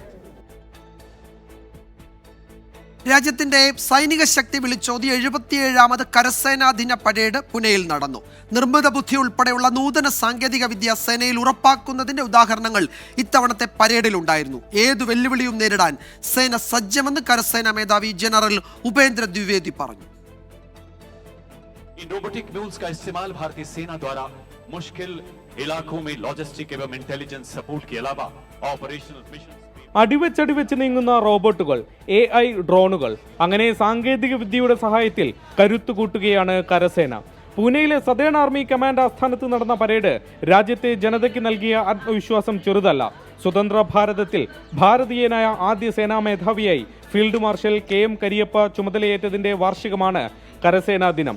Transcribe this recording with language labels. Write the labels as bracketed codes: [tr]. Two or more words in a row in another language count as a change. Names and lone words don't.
[ml] രാജ്യത്തിന്റെ സൈനിക ശക്തി വിളിച്ചോതി 77ാമത് കരസേനാ ദിന പരേഡ് പുനെയിൽ നടന്നു. നിർമ്മിത ബുദ്ധി ഉൾപ്പെടെയുള്ള നൂതന സാങ്കേതിക വിദ്യ സേനയിൽ ഉറപ്പാക്കുന്നതിന്റെ ഉദാഹരണങ്ങൾ ഇത്തവണത്തെ പരേഡിലുണ്ടായിരുന്നു. ഏതു വെല്ലുവിളിയും നേരിടാൻ സേന സജ്ജമെന്ന് കരസേനാ മേധാവി ജനറൽ ഉപേന്ദ്ര ദ്വിവേദി പറഞ്ഞു. [en] robotic mules [hi] का इस्तेमाल भारतीय सेना द्वारा मुश्किल इलाकों में लॉजिस्टिक एवं [en] intelligence support [hi] के अलावा [en] operational mission [ml] അടിവെച്ചടിവെച്ച് നീങ്ങുന്ന റോബോട്ടുകൾ, AI ഡ്രോണുകൾ, അങ്ങനെ സാങ്കേതിക വിദ്യയുടെ സഹായത്തിൽ കരുത്തുകൂട്ടുകയാണ് കരസേന. പൂനെയിലെ സദേൺ ആർമി കമാൻഡ് ആസ്ഥാനത്ത് നടന്ന പരേഡ് രാജ്യത്തെ ജനതയ്ക്ക് നൽകിയ ആത്മവിശ്വാസം ചെറുതല്ല. സ്വതന്ത്ര ഭാരതത്തിൽ ഭാരതീയനായ ആദ്യ സേനാ മേധാവിയായി ഫീൽഡ് മാർഷൽ KM കരിയപ്പ ചുമതലയേറ്റതിന്റെ വാർഷികമാണ് കരസേനാ ദിനം.